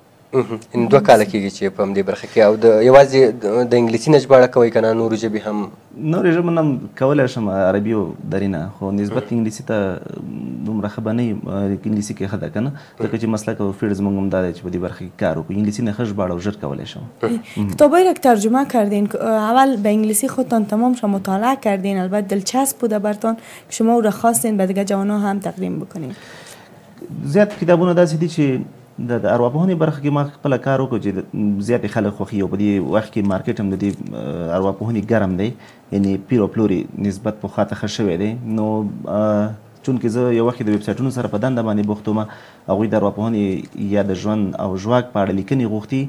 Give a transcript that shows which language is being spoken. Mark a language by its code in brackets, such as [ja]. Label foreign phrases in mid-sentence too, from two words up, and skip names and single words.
[ps] 2 کاله کېږي چې په همدې برخه کې او یوازې د انګلیسي نه ژباړه کوئ که نه نورو ژبې هم؟ نورې ژبې نه کولی شم، عربي او دري نه، خو نسبت انګلیسي ته دومره ښه به نه یم. انګلیسي کې ښه ده که نه، ځکه چې مسلک او فیلډ زموږ هم دا دی چې په دې برخه کې کار وکړو. انګلیسي نه ښه ژباړه او ژر کولی شم. [fa] کتابایی را که ترجمه کردین اول به انگلیسی خودتان تمام شما مطالعه کردین، البته دلچسب بوده برتان که شما او را خواستین به دیگه جوانان هم تقدیم بکنین؟ [ps] زیات کتابونه داسې دي چې د ارواپوهنې برخه کې ما خپله کار وکړو چې زیاتې خلک خوښي او په دې وخت کې مارکیټ هم د دې ارواپوهنې ګرم دی، یعنې پیر او پلوري نسبت پخوا ته ښه شوی دی. نو چونکې زه یو وخت د ویب سایټونو سره په دنده باندې بوخت وم، هغوی د ارواپوهنې یا د ژوند او ژواک په اړه لیکنې غوښتي.